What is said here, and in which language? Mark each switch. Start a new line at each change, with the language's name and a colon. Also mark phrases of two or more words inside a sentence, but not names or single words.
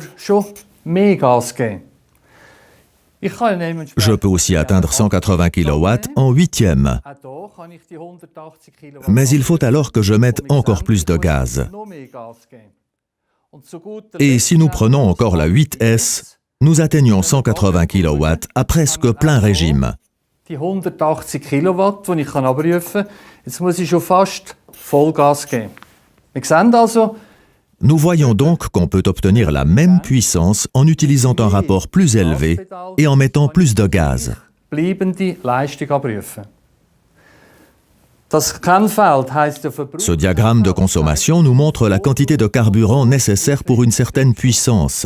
French: Je peux aussi atteindre 180 kW en 8e. Mais il faut alors que je mette encore plus de gaz. Et si nous prenons encore la 8S, nous atteignons 180 kW à presque plein régime.
German: Die 180 Kilowatt, die ich abrufen kann, jetzt muss ich schon fast Vollgas geben. Wir sehen also,
French: nous voyons donc qu'on peut obtenir la même puissance en utilisant un rapport plus élevé et en mettant plus de gaz. Ce diagramme de consommation nous montre la quantité de carburant nécessaire pour une certaine puissance.